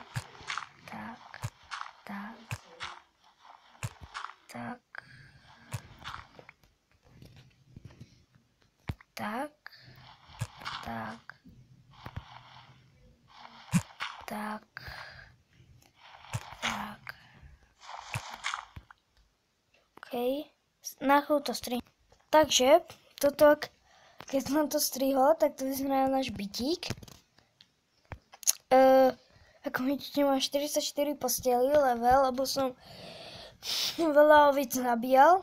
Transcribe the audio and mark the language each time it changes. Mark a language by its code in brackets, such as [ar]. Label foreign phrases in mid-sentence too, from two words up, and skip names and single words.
[sk] Tak. Tak. Tak. Tak. Tak. Tak. Tak. OK. Na chvíľu to strihnem. Takže, toto, keď som to strihol, tak to vyzerá náš bytík. Ako vidíte, mám 44 posteli, level, lebo som veľa oviec nabíjal.